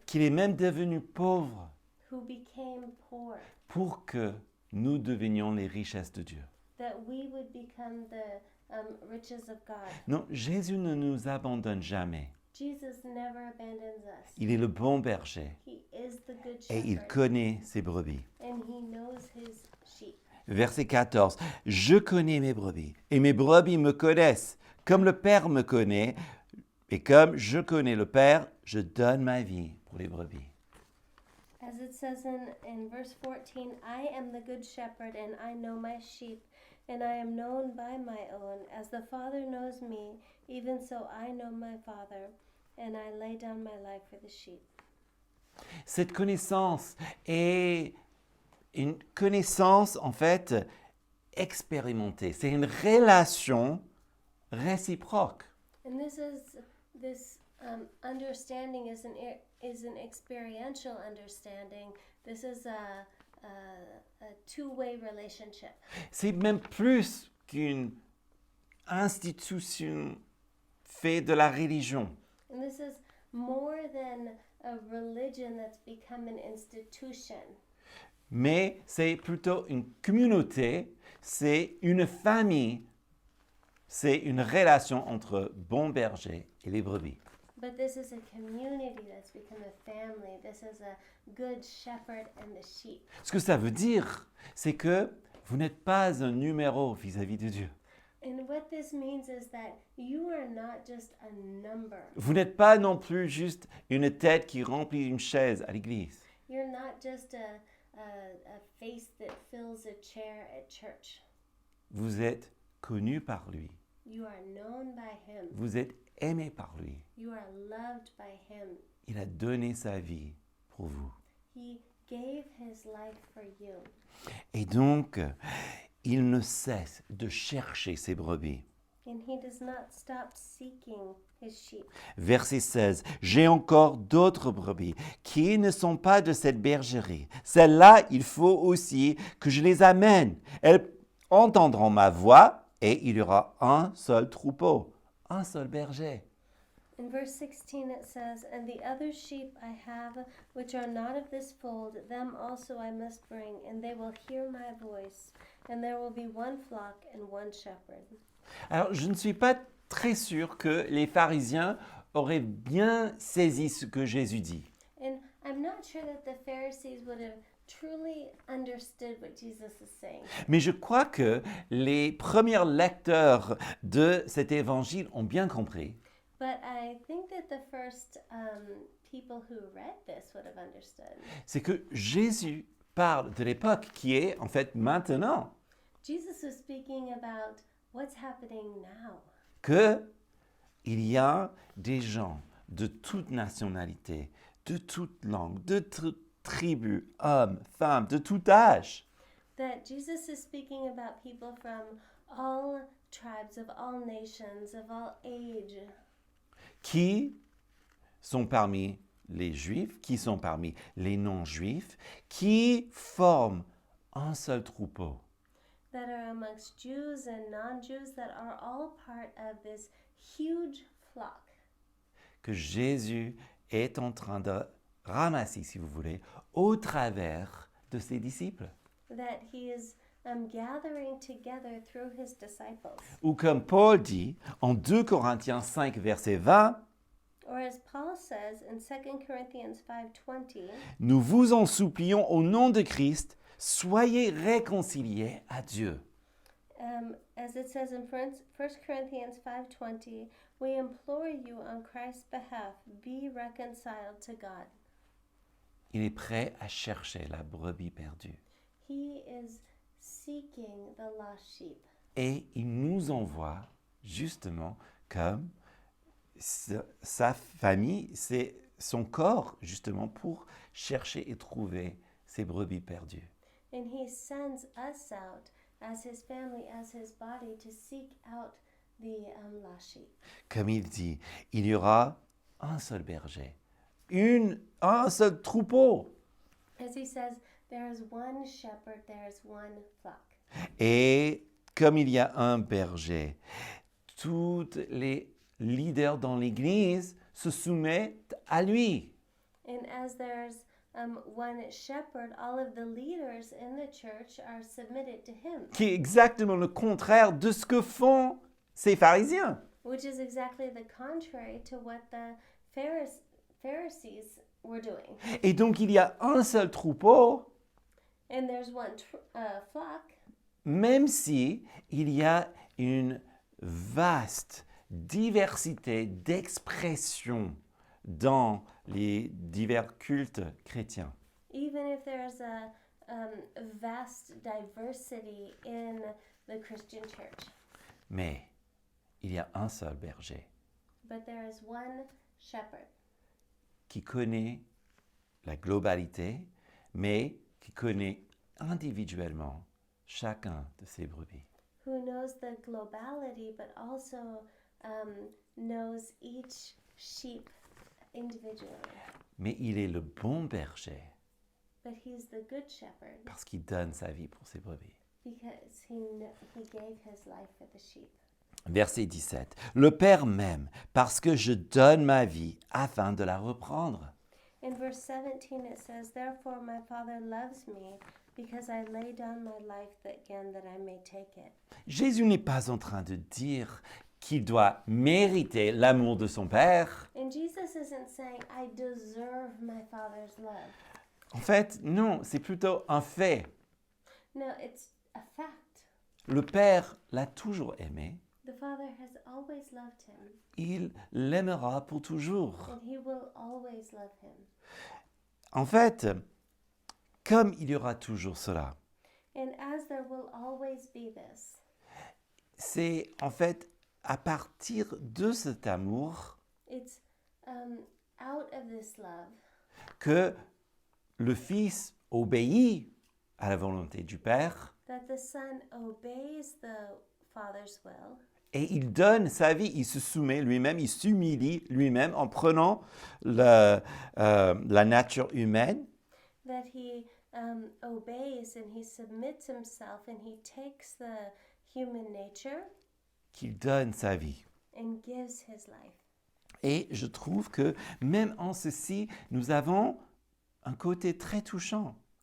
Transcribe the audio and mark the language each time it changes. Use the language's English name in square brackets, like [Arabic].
[French] qu'il est même devenu pauvre [English] who became poor, [French] pour que nous devenions les richesses de Dieu. [English] that we would become the riches of God. [French] Non, Jésus ne nous abandonne jamais. [English] Jesus never abandons us. [French] Il est le bon berger [English] He is the good [French] et il [English] shepherd, [French] connaît ses brebis. [English] and he knows his sheep. [French] Verset 14. Je connais mes brebis et mes brebis me connaissent. Comme le Père me connaît, Et comme je connais le Père, je donne ma vie pour les brebis. [English] As it says in verse 14, I am the good shepherd, and I know my sheep, and I am known by my own. As the Father knows me, even so I know my Father, and I lay down my life for the sheep. [French] Cette connaissance est une connaissance, en fait, expérimentée. C'est une relation réciproque. [English] And this understanding is an experiential understanding. This is a two-way relationship. [French] C'est même plus qu'une institution faite de la religion. [English] And this is more than a religion that's become an institution. [French] Mais c'est plutôt une communauté, c'est une famille, c'est une relation entre bon berger et les brebis. [English] But this is a community that's become a family. This is a good shepherd and the sheep. [French] Ce que ça veut dire, c'est que vous n'êtes pas un numéro vis-à-vis de Dieu. [English] And what this means is that you are not just a number. [French] Vous n'êtes pas non plus juste une tête qui remplit une chaise à l'église. [English] You're not just a face that fills a chair at church. [French] Vous êtes connu par lui. [English] You are known by him. [French] Vous êtes aimé par lui. [English] You are loved by him. [French] Il a donné sa vie pour vous. [English] He gave his life for you. [French] Et donc, il ne cesse de chercher ses brebis. [English] And he does not stop seeking his sheep. [French] Verset 16. J'ai encore d'autres brebis qui ne sont pas de cette bergerie. Celles-là, il faut aussi que je les amène. Elles entendront ma voix et il y aura un seul troupeau, un seul berger. [English] In verse 16 it says, And the other sheep I have, which are not of this fold, them also I must bring, and they will hear my voice, and there will be one flock and one shepherd. [French] Alors, je ne suis pas très sûr que les pharisiens auraient bien saisi ce que Jésus dit. [English] And I'm not sure that the Pharisees would have truly understood what Jesus is saying. [French] Mais je crois que les premiers lecteurs de cet évangile ont bien compris. [English] But I think that the first people who read this would have understood. [French] C'est que Jésus parle de l'époque qui est en fait maintenant. [English] Jesus was speaking about what's happening now. [French] Que il y a des gens de toute nationalité, de toute langue, de toute tribu, hommes, femmes, de tout âge, [English] That Jesus is speaking about people from all tribes, of all nations, of all age, [French] qui sont parmi les Juifs, qui sont parmi les non-Juifs, qui forment un seul troupeau. [English] that are amongst Jews and non-Jews, that are all part of this huge flock [French] Que Jésus est en train de ramasser, si vous voulez, au travers de ses disciples. [English] that he is gathering together through his disciples. [French] Ou comme Paul dit en 2 Corinthiens 5, verset 20, [English] Or as Paul says in 2 Corinthians 5:20, [French] nous vous en supplions au nom de Christ, soyez réconciliés à Dieu. [English] as it says in 1 Corinthians 5:20, we implore you on Christ's behalf, be reconciled to God. [French] Il est prêt à chercher la brebis perdue. [English] He is seeking the lost sheep. [French] Et il nous envoie justement comme sa famille, c'est son corps justement pour chercher et trouver ces brebis perdues. [English] And he sends us out as his family, as his body, to seek out the lost sheep. [French] Comme il dit, il y aura un seul berger, un seul troupeau. [English] As he says, there is one shepherd, there is one flock. [French] Et comme il y a un berger, tous les leaders dans l'Église se soumettent à lui. [English] And as there's one shepherd, all of the leaders in the church are submitted to him, [French] Qui est exactement le contraire de ce que font ces pharisiens. [English] which is exactly the contrary to what the Pharisees were doing. [French] Et donc il y a un seul troupeau, [English] And there's one flock, [French] même si il y a une vaste diversité d'expression dans les divers cultes chrétiens. [English] Even if there's a vast diversity in the Christian church. [French] Mais il y a un seul berger [English] But there is one shepherd [French] qui connaît la globalité, mais qui connaît individuellement chacun de ses brebis. [English] who knows the globality but also knows each sheep individually. [French] Mais il est le bon berger [English] But he's the good shepherd [French] parce qu'il donne sa vie pour ses brebis. [English] because he gave his life for the sheep. [French] Verset 17. Le Père m'aime parce que je donne ma vie afin de la reprendre. [English] In verse 17 it says, "Therefore my Father loves me because I lay down my life again that I may take it." [French] Jésus n'est pas en train de dire qu'il doit mériter l'amour de son Père. [English] And Jesus isn't saying, "I deserve my Father's love." [French] En fait, non, c'est plutôt un fait. [English] No, it's a fact. [French] Le Père l'a toujours aimé. [English] The Father has always loved him, [French] Il l'aimera pour toujours. [English] and he will always love him. [French] En fait, comme il y aura toujours cela, [English] And as there will always be this, [French] c'est en fait à partir de cet amour [English] it's out of this love [French] que le Fils obéit à la volonté du Père [English] that the Son obeys the Father's will, [French] et il donne sa vie, il se soumet lui-même, il s'humilie lui-même en prenant la nature humaine [English] that he obeys and he submits himself and he takes the human nature [French] qu'il donne sa vie. [English] and gives his life. [French] Et je trouve que même en ceci, nous avons un côté très touchant.